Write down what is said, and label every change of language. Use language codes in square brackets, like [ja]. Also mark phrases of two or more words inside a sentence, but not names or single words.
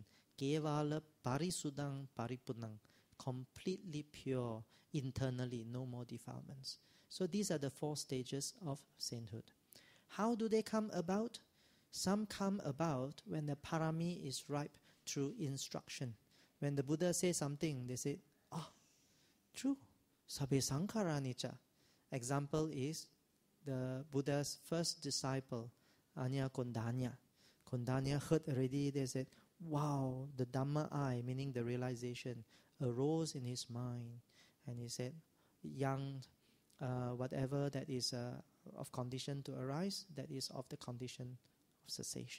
[pi] Kevala parisudang paripunang, [en] completely pure internally, no more defilements. So these are the four stages of sainthood. How do they come about? Some come about when the parami is ripe through instruction. When the Buddha says something, they say, true, [pi] sabbe sankhara anicca. [en] Example is the Buddha's first disciple, Anya Kondanya. Kondanya heard already, they said, wow, the Dhamma eye, meaning the realization, arose in his mind. And he said, young, whatever that is of condition to arise, that is of the condition of cessation.